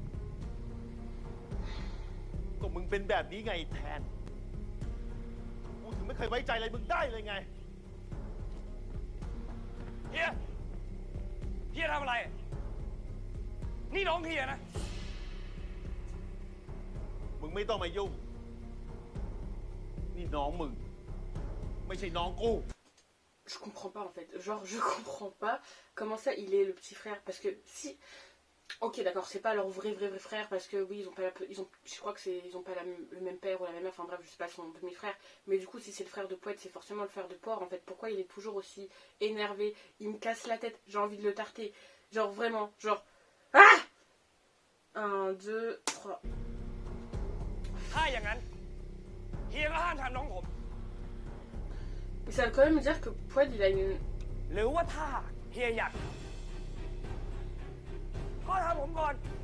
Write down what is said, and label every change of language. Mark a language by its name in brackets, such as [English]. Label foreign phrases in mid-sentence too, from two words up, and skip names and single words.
[Thai] ก็มึงเป็นแบบนี้ไงแทนกูเคยไว้ใจอะไรมึงได้เลยไง เฮีย เฮียทำอะไร นี่น้องเฮียนะ มึงไม่ต้องมายุ่ง นี่น้องมึง ไม่ใช่น้องกู [French] Je comprends pas en fait. Genre, je comprends pas comment ça il est le petit frère. Parce que si. Ok, d'accord, c'est pas leur vrai frère parce que oui, ils ont pas je crois que ils ont pas le même père ou la même mère, enfin bref, je sais pas son demi-frère. Mais du coup, si c'est le frère de Poète, c'est forcément le frère de Porc en fait. Pourquoi il est toujours aussi énervé? Il me casse la tête, j'ai envie de le tarter. Genre vraiment, genre. Ah 1, 2, 3. [Thai] ถ้าอย่างนั้น เฮียก็ห้ามทำน้องผม [French] Mais ça veut quand même dire que Poète il a une. [Thai] หรือว่าถ้าเฮียอยากทำก็ทำผมก่อน